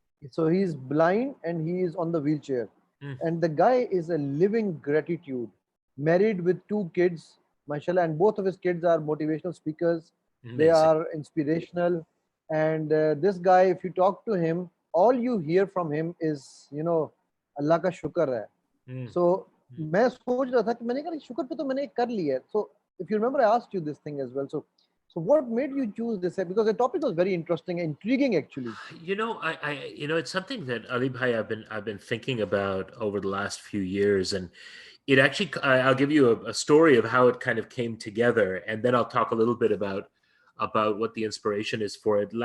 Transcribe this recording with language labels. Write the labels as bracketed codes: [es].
[en] So he is blind and he is on the wheelchair. And the guy is a living gratitude, married with 2 kids, mashallah, and both of his kids are motivational speakers. They are inspirational. And this guy, if you talk to him, all you hear from him is, [hi] Allah ka shukr hai. So, मैं सोच रहा था कि मैंने कहा शुक्र पे तो मैंने कर लिया. [en] So, if you remember, I asked you this thing as well. So what made you choose this? Because the topic was very interesting, intriguing actually. It's something that Ali Bhai I've been thinking about over the last few years, and it actually, I'll give you a story of how it kind of came together, and then I'll talk a little bit about what the inspiration is for it.